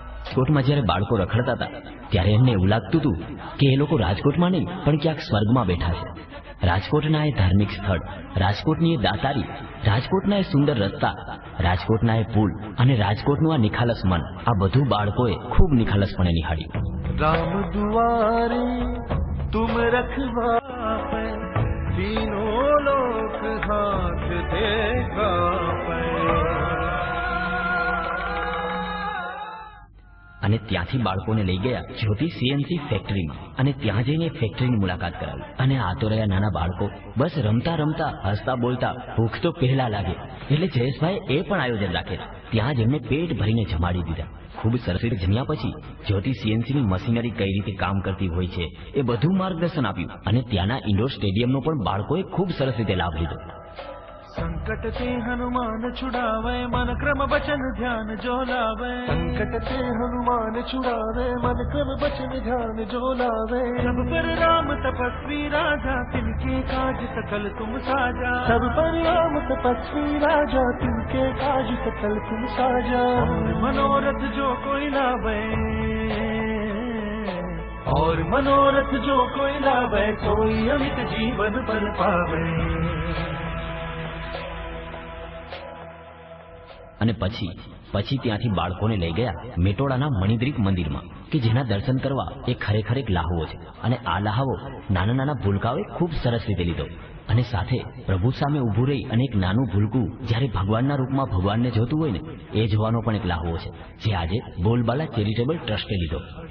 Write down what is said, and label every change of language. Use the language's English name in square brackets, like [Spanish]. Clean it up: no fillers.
[Gujarati] રાજકોટમાં જ્યારે બાળકો રખડતા હતા ત્યારે એમને એવું લાગતું હતું કે એ લોકો રાજકોટમાં નહીં પણ ક્યાંક સ્વર્ગમાં બેઠા છે. રાજકોટના એ ધાર્મિક સ્થળ, રાજકોટની એ દાતારી, રાજકોટના એ સુંદર રસ્તા, રાજકોટના એ પુલ અને રાજકોટનું આ નિખાલસ મન, આ બધું બાળકોએ ખૂબ નિખાલસપણે નિહાળ્યું. [Hindi] राम दुआरे तुम रखवा पे, तीनों लोक हाथ देखा पे. [Gujarati] અને ત્યાંથી બાળકોને લઈ ગયા જ્યોતિ સીએનસી ફેક્ટરીમાં અને ત્યાં જઈને ફેક્ટરીની મુલાકાત કરાવી. અને આ તો રહ્યા નાના બાળકો, બસ રમતા રમતા, હસતા બોલતા. ભૂખ તો પહેલા લાગે એટલે જયેશભાઈ એ પણ આયોજન રાખેલા. ત્યાં જ એમને પેટ ભરીને જમાડી દીધા. ખૂબ સરસ રીતે જમ્યા પછી જ્યોતિ સીએનસીની મશીનરી કઈ રીતે કામ કરતી હોય છે એ બધું માર્ગદર્શન આપ્યું. અને ત્યાંના ઇન્ડોર સ્ટેડિયમનો પણ બાળકોએ ખૂબ સરસ રીતે લાભ લીધો. [Hindi] संकट ते हनुमान छुड़ावे, मन क्रम बचन ध्यान जो लावे. संकट ते हनुमान छुड़ावे, मन क्रम बचन ध्यान जो लावे. सब पर राम तपस्वी राजा, तिनके काज सकल तुम साजा. सब पर राम तपस्वी राजा, तिनके काज सकल तुम साजा. और मनोरथ जो कोई लावे, और मनोरथ जो कोई लावे, कोई अमित जीवन पर पावे. [Gujarati] અને પછી ત્યાંથી બાળકોને લઈ ગયા મેટોડાના મણિદ્રીપ મંદિરમાં, કે જેના દર્શન કરવા એ ખરેખર એક લહાવો છે. અને આ લહાવો નાના નાના ભૂલકાઓએ ખૂબ સરસ રીતે લીધો. અને સાથે પ્રભુ સામે ઊભું રહી અને એક નાનું ભૂલકું જ્યારે ભગવાનના રૂપમાં ભગવાનને જોતું હોય ને, એ જોવાનો પણ એક લહાવો છે, જે આજે બોલબાલા ચેરિટેબલ ટ્રસ્ટે લીધો.